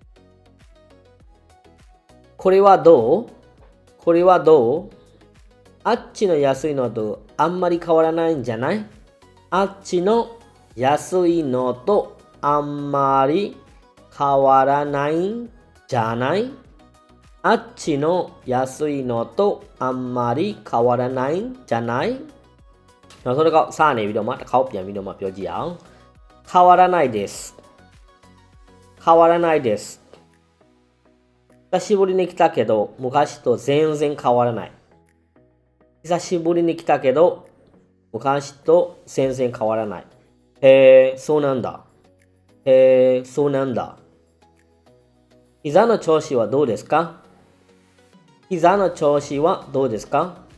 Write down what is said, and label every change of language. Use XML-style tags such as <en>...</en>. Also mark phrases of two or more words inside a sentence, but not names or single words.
<ja>これはどうこれはどうあっちの安いのとあんまり変わらないんじゃないあっちの安いのとあんまり変わらないんじゃないあっちの安いのとあんまり変わらないんじゃない</ja> <my>နောက်ဆုံးတစ်ခေါက်စ နေပြီးတော့မှတစ်ခေါက်ပြန်ပြီးတော့မှပြောကြည့်အောင်</my> <ja>変わらないです変わらないです久しぶりに来たけど昔と全然変わらない久しぶりに来たけど昔と全然変わらないへえそうなんだへえそうなんだ膝の調子はどうですか膝の調子はどうですか</ja>